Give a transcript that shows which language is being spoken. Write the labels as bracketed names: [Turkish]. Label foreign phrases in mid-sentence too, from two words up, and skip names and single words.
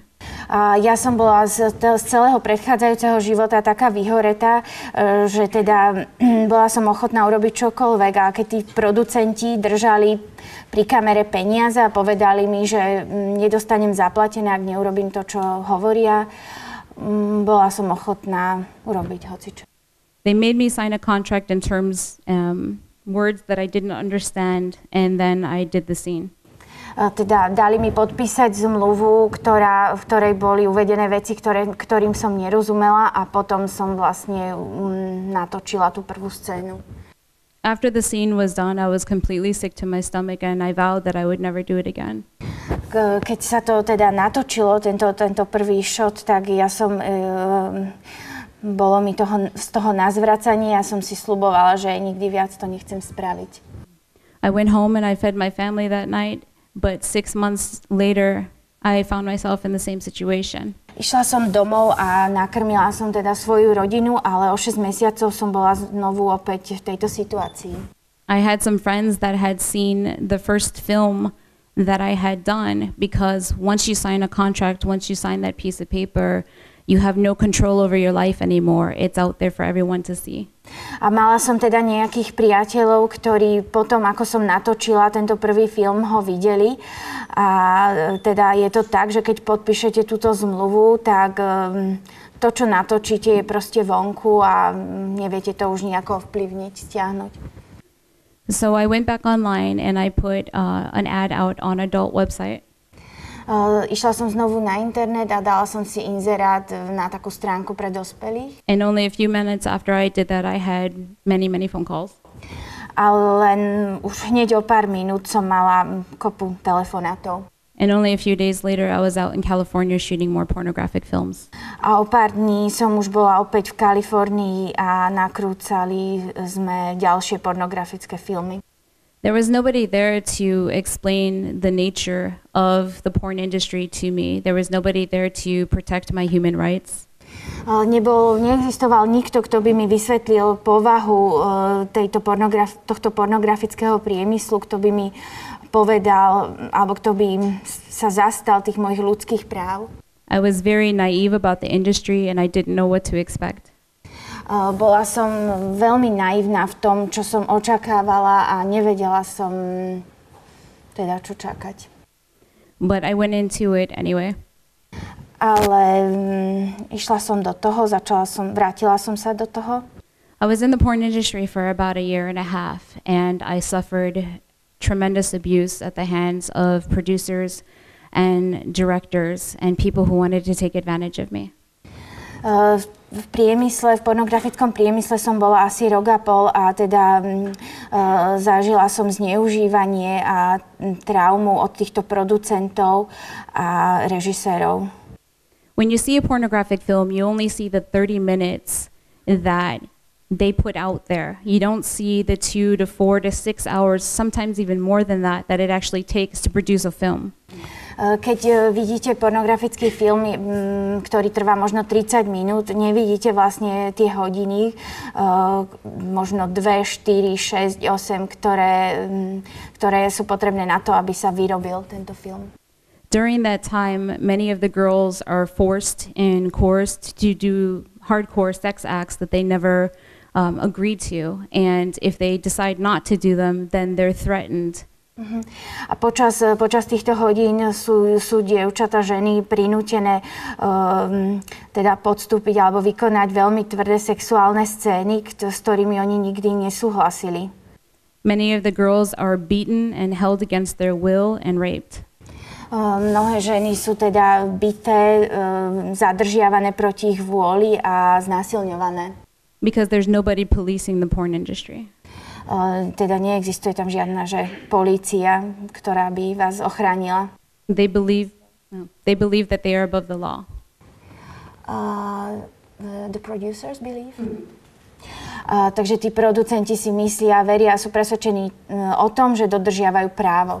[Slovak] Ja som bola z celého predchádzajúceho života taká vyhoretá, že teda bola som ochotná urobiť čokoľvek, a keď tí producenti držali pri kamere peniaze a povedali mi, že nedostanem zaplatené, ak neurobím to, čo hovoria, bola som ochotná urobiť hocičo. [English] They made me sign a contract in terms, words that I didn't understand, and then I did the scene. [Slovak] Teda dali mi podpísať zmluvu, v ktorej boli uvedené veci, ktorým som nerozumela, a potom som vlastne natočila tú prvú scénu. [English] After the scene was done, I was completely sick to my stomach and I vowed that I would never do it again. [Slovak] Keď sa to teda natočilo, tento prvý shot, tak ja som... Bolo mi z toho na zvracanie, ja som si sľubovala, že nikdy viac to nechcem spraviť. [English] I went home and I fed my family that night, but 6 months later I found myself in the same situation. [Slovak] Išla som domov a nakrmila som teda svoju rodinu, ale o 6 mesiacov som bola znovu opäť v tejto situácii. [English] I had some friends that had seen the first film that I had done, because once you sign a contract, once you sign that piece of paper, you have no control over your life anymore. It's out there for everyone to see. [Slovak] A mala som teda nejakých priateľov, ktorí potom, ako som natočila tento prvý film, ho videli. A teda je to tak, že keď podpíšete túto zmluvu, tak to, čo natočíte, je proste vonku a neviete to už nejako vplyvniť, stiahnuť. [English] So I went back online and I put an ad out on adult website. [Slovak] Išla som znovu na internet a dala som si inzerát na takú stránku pre dospelých. [English] And only a few minutes after I did that, I had many phone calls. [Slovak] A len už hneď o pár minút som mala kopu telefonátov. [English] And only a few days later, I was out in California shooting more pornographic films. [Slovak] A o pár dní som už bola opäť v Kalifornii a nakrúcali sme ďalšie pornografické filmy. [English] There was nobody there to explain the nature of the porn industry to me. There was nobody there to protect my human rights. [Slovak] Neexistoval nikto, kto by mi vysvetlil povahu tohto pornografického priemyslu, kto by mi povedal, alebo kto by sa zastal tých mojich ľudských práv. [English] I was very naive about the industry and I didn't know what to expect. [Slovak] Bola som veľmi naivná v tom, čo som očakávala, a nevedela som teda, čo čakať. [English] But I went into it anyway. [Slovak] Ale išla som do toho, vrátila som sa do toho. [English] I was in the porn industry for about a year and a half, and I suffered tremendous abuse at the hands of producers and directors and people who wanted to take advantage of me. [Slovak] V pornografickom priemysle som bola asi rok a pol a teda zažila som zneužívanie a traumu od týchto producentov a režisérov. [English] When you see a pornographic film, you only see the 30 minutes that they put out there. You don't see the 2 to 4 to 6 hours, sometimes even more than that it actually takes to produce a film. [Slovak] Keď vidíte pornografický film, ktorý trvá možno 30 minút, nevidíte vlastne tie hodiny, možno 2, 4, 6, 8, ktoré sú potrebné na to, aby sa vyrobil tento film. [English] During that time, many of the girls are forced and coerced to do hardcore sex acts that they never agreed to. And if they decide not to do them, then they're threatened. [Slovak] A počas týchto hodín sú dievčatá, ženy prinútené teda podstúpiť alebo vykonať veľmi tvrdé sexuálne scény, s ktorými oni nikdy nesúhlasili. [English] Many of the girls are beaten and held against their will and raped. [Slovak] Mnohé ženy sú teda bité, zadržiavané proti ich vôli a znásilňované. [English] Because there's nobody policing the porn industry. [Slovak] Teda neexistuje tam žiadna polícia, ktorá by vás ochránila. [English] They believe that they are above the law. The producers believe? [Slovak] Takže tí producenti si myslia, veria a sú presvedčení o tom, že dodržiavajú právo.